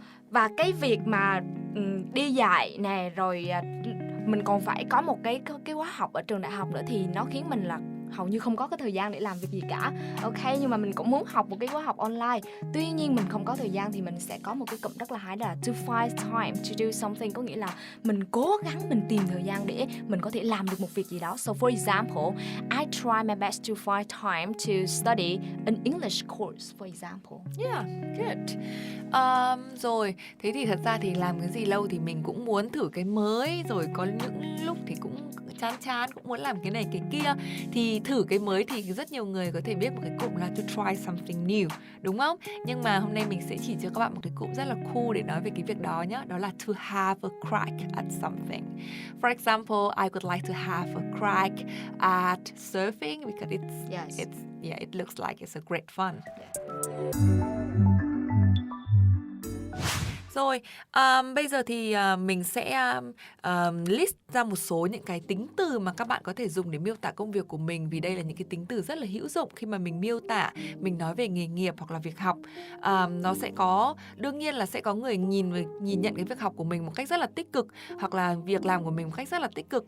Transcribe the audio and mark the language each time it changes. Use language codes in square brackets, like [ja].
[vi] Và cái việc mà đi dạy nè, rồi mình còn phải có một cái khóa học ở trường đại học nữa, thì nó khiến mình là hầu như không có cái thời gian để làm việc gì cả. Ok, nhưng mà mình cũng muốn học một cái khóa học online. Tuy nhiên mình không có thời gian thì mình sẽ có một cái cụm rất là hay, đó là [en] to find time to do something. [vi] Có nghĩa là mình cố gắng mình tìm thời gian để mình có thể làm được một việc gì đó. [en] So for example, I try my best to find time to study an English course, for example. Yeah, good. [vi] Rồi, thế thì thật ra thì làm cái gì lâu thì mình cũng muốn thử cái mới. Rồi có những lúc thì cũng chán cũng muốn làm cái này cái kia. Thì thử cái mới thì rất nhiều người có thể biết một cái cụm là [en] to try something new, [vi] đúng không? Nhưng mà hôm nay mình sẽ chỉ cho các bạn một cái cụm rất là cool để nói về cái việc đó nhé. Đó là [en] to have a crack at something. For example, I would like to have a crack at surfing because it looks like it's a great fun. [vi] Rồi, bây giờ thì mình sẽ list ra một số những cái tính từ mà các bạn có thể dùng để miêu tả công việc của mình. Vì đây là những cái tính từ rất là hữu dụng khi mà mình miêu tả, mình nói về nghề nghiệp hoặc là việc học. Nó sẽ có, đương nhiên là sẽ có người nhìn nhận cái việc học của mình một cách rất là tích cực, hoặc là việc làm của mình một cách rất là tích cực.